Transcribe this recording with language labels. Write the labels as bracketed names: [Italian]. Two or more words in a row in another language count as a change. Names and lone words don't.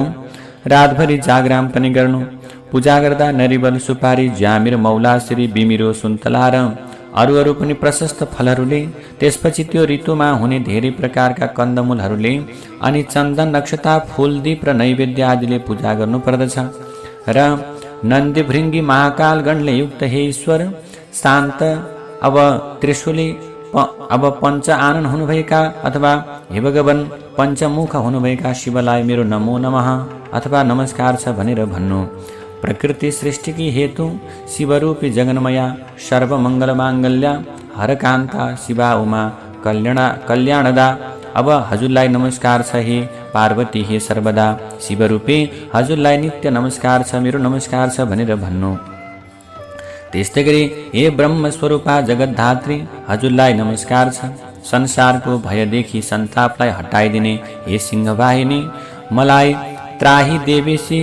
[Nepali] रातभरि जागराम पनि गर्नु। पूजा गर्दा नरिवल सुपारी ज्यामिर मौलाश्री बिमिरो सुन्तला र अरू पनि प्रशस्त फलहरूले त्यसपछि त्यो ऋतुमा हुने धेरै प्रकारका कन्दमूलहरूले अनि चन्दन नक्षता फूल दीप र नैवेद्य आदिले पूजा गर्नु पर्दछ। र नन्दी भृङ्गी महाकाल गणले युक्त हे ईश्वर शान्त अब त्रिशूली अब पञ्च आनन हुनुभएका अथवा हे भगवान पञ्चमुख हुनुभएका शिवलाई मेरो [Sanskrit] नमो नमः [Nepali] अथवा नमस्कार छ भनेर भन्नु। [Sanskrit] प्रकृति सृष्टिकी हेतु शिवरूपी जगन्मया सर्वमङ्गल माङ्गल्या हरकान्ता शिवा उमा कल्याणदा। [Nepali] अब हजुरलाई नमस्कार छ हे पार्वती हे सर्वदा, शिवरूपी हजुरलाई नित्य नमस्कार छ, मेरो नमस्कार छ भनेर भन्नु। त्यस्तै गरी हे ब्रह्मस्वरूपा जगद्धात्री हजुरलाई नमस्कार छ। संसारको भयदेखि सन्तापलाई हटाइदिने हे सिंहवाहिनी मलाई [Sanskrit] त्राही देवेशी।